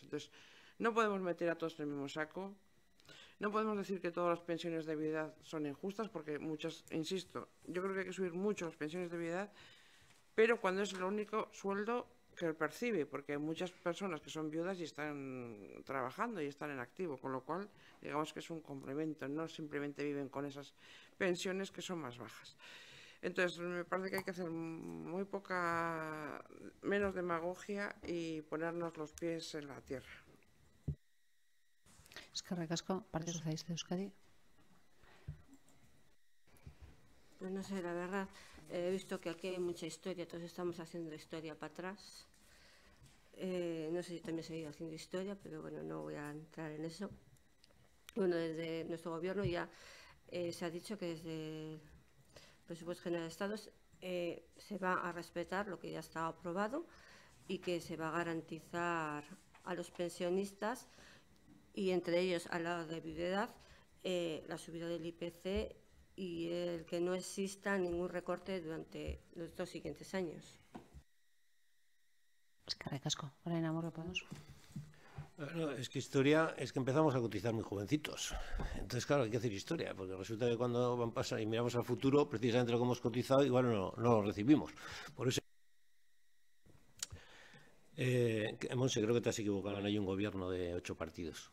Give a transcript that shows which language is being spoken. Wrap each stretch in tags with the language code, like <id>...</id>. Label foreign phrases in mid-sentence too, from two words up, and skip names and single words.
<es>Entonces, no podemos meter a todos en el mismo saco. No podemos decir que todas las pensiones de viudedad son injustas, porque muchas, insisto, yo creo que hay que subir mucho las pensiones de viudedad, pero cuando es el único sueldo que percibe, porque hay muchas personas que son viudas y están trabajando y están en activo, con lo cual, digamos que es un complemento, no simplemente viven con esas pensiones que son más bajas. Entonces, me parece que hay que hacer menos demagogia y ponernos los pies en la tierra.</es> <eu>Eskerrik asko, Partido Socialista de Euskadi.</eu> <es>Pues no sé, la verdad, he visto que aquí hay mucha historia, todos estamos haciendo historia para atrás. No sé si también se ha ido haciendo historia, pero bueno, no voy a entrar en eso. Bueno, desde nuestro gobierno ya se ha dicho que desde el Presupuesto General de Estado se va a respetar lo que ya está aprobado y que se va a garantizar a los pensionistas, y entre ellos al lado de viudedad, la subida del IPC y el que no exista ningún recorte durante los 2 siguientes años.</es> <eu>Eskerrik asko. Orain Amurrio Podemos.</eu> <es>No, es que historia es que empezamos a cotizar muy jovencitos. Entonces, claro, hay que hacer historia, porque resulta que cuando van a pasar y miramos al futuro, precisamente lo que hemos cotizado, igual no lo recibimos. Por eso, Monse, creo que te has equivocado, no hay un gobierno de 8 partidos.</es>